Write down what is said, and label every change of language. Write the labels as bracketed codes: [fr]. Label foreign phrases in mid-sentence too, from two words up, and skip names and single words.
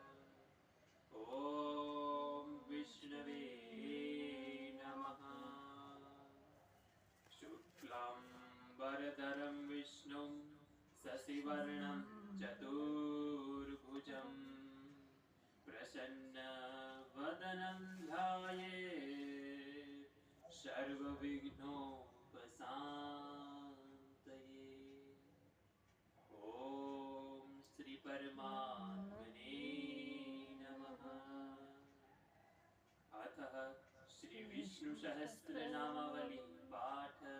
[sa] ओम् विष्णवे नमः. शुक्लाम्बरधरं विष्णुं शशिवर्णं चतुर्भुजं प्रसन्नवदनं ध्यायेत् सर्वविघ्नोपशान्तये. ॐ श्री परमात्मने नमः. अतः श्री विष्णु सहस्रनामावली पाठ.